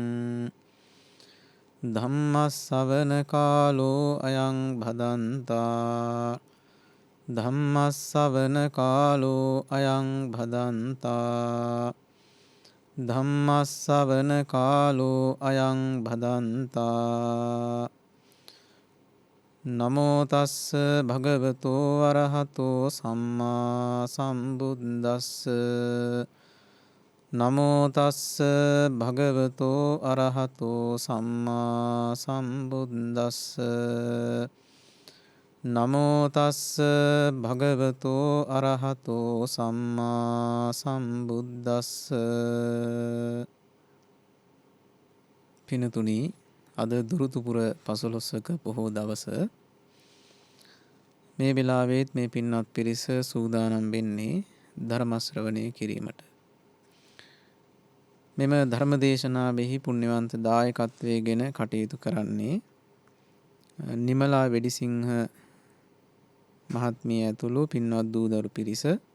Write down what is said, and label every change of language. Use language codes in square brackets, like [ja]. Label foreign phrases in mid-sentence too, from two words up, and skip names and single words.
[pi] ධම්මස්සවන කාලෝ අයං භදන්තා ධම්මස්සවන කාලෝ අයං භදන්තා ධම්මස්සවන කාලෝ අයං භදන්තා නමෝ තස්ස භගවතෝ අරහතෝ සම්මා සම්බුද්දස්ස නමෝ තස්ස භගවතෝ අරහතෝ සම්මා සම්බුද්දස්ස නමෝ තස්ස භගවතෝ අරහතෝ සම්මා සම්බුද්දස්ස. [si] පිනතුනි, අද දුරුතුපුර පසළොස්වක පොහෝ දවස මේ වෙලාවේත් මේ පින්වත් පිරිස සූදානම් වෙන්නේ ධර්ම ශ්‍රවණය කිරීමට. මෙම ධර්ම දේශනාවෙහි පුණ්‍යවන්ත දායකත්වයෙන් කටයුතු කරන්නේ නිමලා වෙඩිසිංහ මහත්මිය ඇතුළු පින්වත් දූදරු පිරිස.